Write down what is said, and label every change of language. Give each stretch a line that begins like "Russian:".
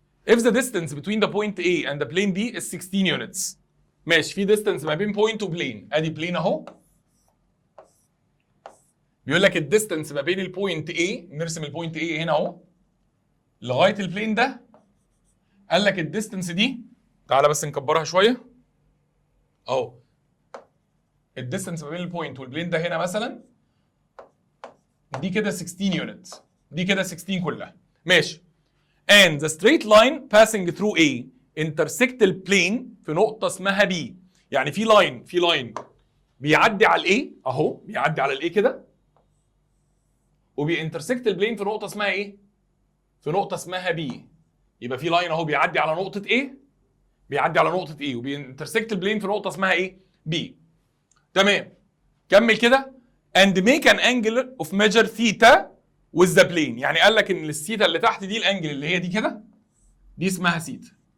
English: If the distance between the point A and the plane B is 16 units.
Arabic: ماشي، في distance ما بين point وبلين، ادي بلين اهو. بيقول لك الديستنس ما بين البوينت A، نرسم البوينت A هنا اهو لغايه البلين ده. قال لك الديستنس دي، تعالى بس نكبرها شويه اهو. الديستنس ما بين البوينت والبلين ده هنا مثلا دي كده 16 يونت، دي كده 16 كلها. ماشي.
English: and the straight line passing through A intersect
Arabic: البلين في نقطه اسمها
English: B.
Arabic: يعني في لاين بيعدي على الاي اهو، بيعدي على الاي كده وبينترسكت البلين في نقطه اسمها ايه؟ في نقطه اسمها بي. يبقى في لاين اهو بيعدي على نقطه ايه؟ بيعدي على نقطه ايه وبينترسكت البلين في نقطه اسمها ايه؟ بي. تمام. كمل كده.
English: and make an angle of measure theta with the plane.
Arabic: يعني قال لك ان الثيتا اللي تحت دي الانجل اللي هي دي كده دي اسمها ثيتا.